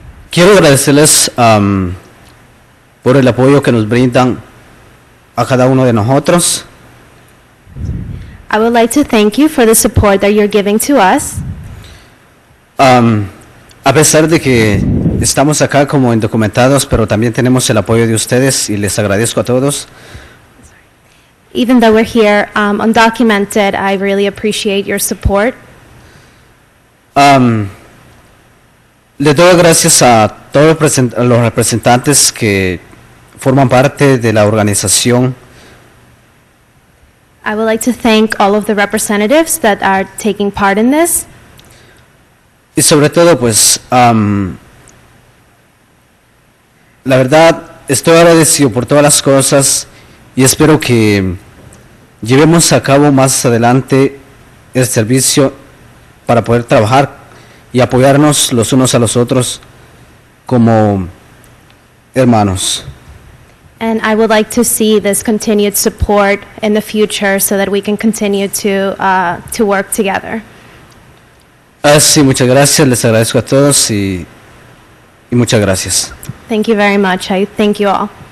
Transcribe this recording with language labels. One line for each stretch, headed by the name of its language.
Spanish: Quiero agradecerles por el apoyo que nos brindan a cada uno de nosotros.
English: I would like to thank you for the support that you're giving to us.
Spanish: A pesar de que estamos acá como indocumentados, pero también tenemos el apoyo de ustedes y les agradezco a todos.
English: Even though we're here undocumented, I really appreciate your support.
Spanish: Le doy gracias a todos los representantes que forman parte de la organización.
English: I would like to thank all of the representatives that are taking part in this.
Spanish: Y sobre todo, pues, la verdad, estoy agradecido por todas las cosas y espero que llevemos a cabo más adelante el servicio para poder trabajar y apoyarnos los unos a los otros como hermanos.
English: And I would like to see this continued support in the future so that we can continue to work together.
Spanish: Sí, muchas gracias, les agradezco a todos y muchas gracias.
English: Thank you very much. I thank you all.